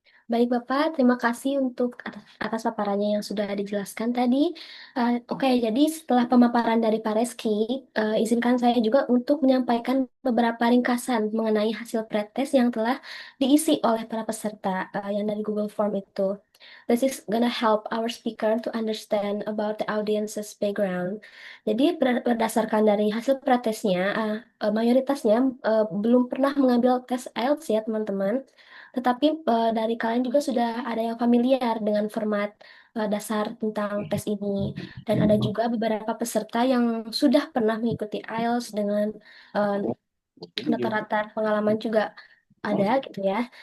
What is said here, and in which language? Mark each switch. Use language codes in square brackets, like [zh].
[id] Baik Bapak, terima kasih untuk atas paparannya yang sudah dijelaskan tadi. Oke, jadi setelah pemaparan dari Pak Reski, izinkan saya juga untuk menyampaikan beberapa ringkasan mengenai hasil pretest yang telah diisi oleh para peserta yang dari Google Form itu. [en] This is gonna help our speaker to understand about the audience's background. [id] Jadi berdasarkan dari hasil pretestnya, mayoritasnya belum pernah mengambil tes IELTS ya teman-teman. Tetapi dari kalian juga sudah ada yang familiar dengan format dasar tentang tes ini. Dan ada juga beberapa peserta yang sudah pernah mengikuti IELTS dengan eh, rata-rata pengalaman juga ada gitu ya.